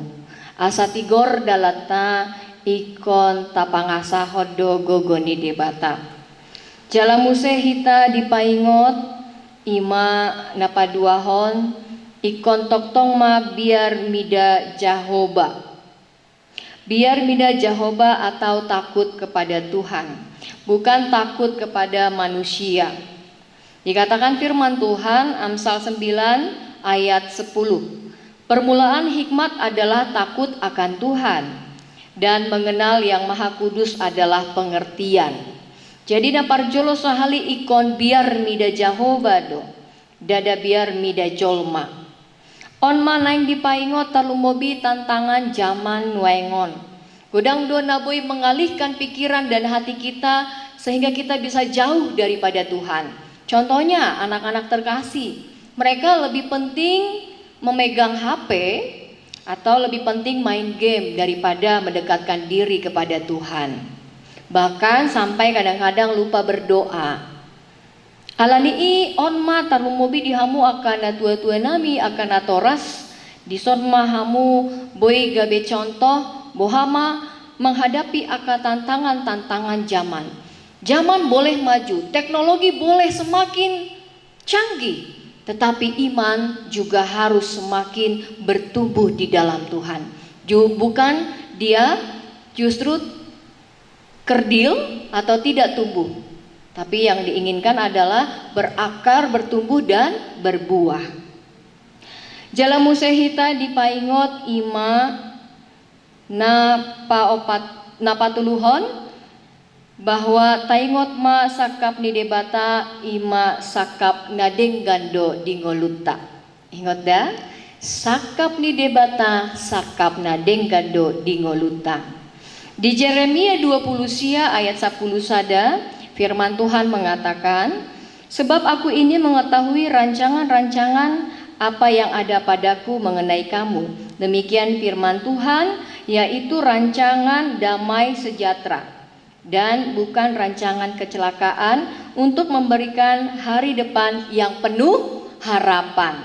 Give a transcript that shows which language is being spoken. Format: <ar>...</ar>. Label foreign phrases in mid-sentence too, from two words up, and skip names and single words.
<bbc>Asa tigor dalata ikon tapangasa hodo gogoni debata. Jala muse hita dipaingot ima napaduahon ikon toktong ma biar mida Jahoba. Biar mida Jahoba</bbc> <id>atau takut kepada Tuhan, bukan takut kepada manusia. Dikatakan firman Tuhan Amsal 9 ayat 10. Permulaan hikmat adalah takut akan Tuhan dan mengenal yang Maha Kudus adalah pengertian.</id> <bbc>Jadi naparjolo sahali ikon biar mida Jahoba do. Dada biar mida jolma. On manaing dipaingot talumobi tantangan zaman nuengon. Godang do naboy</bbc> <id>mengalihkan pikiran dan hati kita sehingga kita bisa jauh daripada Tuhan. Contohnya anak-anak terkasih, mereka lebih penting memegang HP atau lebih penting main game daripada mendekatkan diri kepada Tuhan. Bahkan sampai kadang-kadang lupa berdoa.</id> <bbc>Alani onma tarumobi dihamu akan tua-tua nami akan atoras disonma hamu boy gabe contoh bohama</bbc> <id>menghadapi akan tantangan-tantangan zaman. Zaman boleh maju, teknologi boleh semakin canggih, tetapi iman juga harus semakin bertumbuh di dalam Tuhan. Bukan dia justru kerdil atau tidak tumbuh, tapi yang diinginkan adalah berakar, bertumbuh dan berbuah.</id> <bbc>Jala musehita dipaingot ima napatuluhon bahwa taingot ma sakap ni debata ima sakap nadeng gando dingoluta. Ingat dah, sakap ni debata sakap nadeng gando dingoluta.</bbc> <id>Di Jeremia 20 sia ayat 10 sada firman Tuhan mengatakan, sebab aku ini mengetahui rancangan-rancangan apa yang ada padaku mengenai kamu. Demikian firman Tuhan, yaitu rancangan damai sejahtera dan bukan rancangan kecelakaan, untuk memberikan hari depan yang penuh harapan.</id>